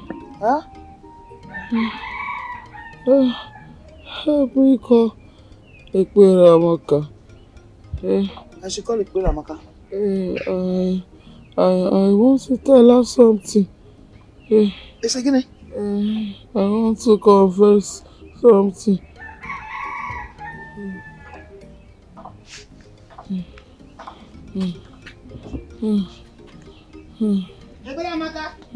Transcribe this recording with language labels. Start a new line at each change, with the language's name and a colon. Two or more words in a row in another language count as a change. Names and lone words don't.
English: Huh?
Igbo: Biko, Ekpere Amaka.
English: I should call Ekpere Amaka. I want to tell her something. It's again. I want to confess something. Ekpere Amaka.